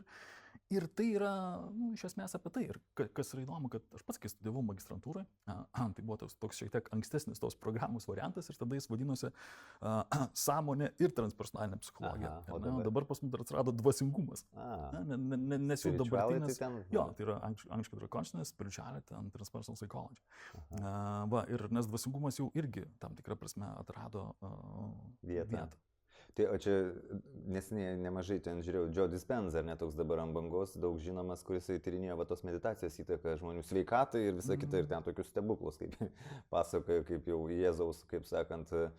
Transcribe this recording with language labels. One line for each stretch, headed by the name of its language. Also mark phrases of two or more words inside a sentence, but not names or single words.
Lithuanian: Ir tai yra, iš esmės apie tai. Ir kas yra įdomu, kad aš pats, kai studijavau magistrantūrai, tai buvo toks šiek tiek ankstesnis tos programos variantas ir tada jis vadinosi Sąmonė ir transpersonalinė psichologija. Dabar pas mus dar atsirado dvasingumas. Nes jau dabartinis. Jo, tai yra angliškai yra
English: consciousness, spirituality and transpersonal psychology.
Lithuanian: Ir nes dvasingumas jau irgi tam tikrą prasme atrado vietą. Tai o čia nesiniai nemažai ten žiūrėjau, Joe Dispenza, ar ne toks dabar ant bangos, daug žinomas, kuris tyrinėjo tos meditacijos įtaką žmonių sveikatai ir visa kita, ir ten tokius stebuklus, kaip pasakoja, kaip jau Jėzaus, kaip sakant,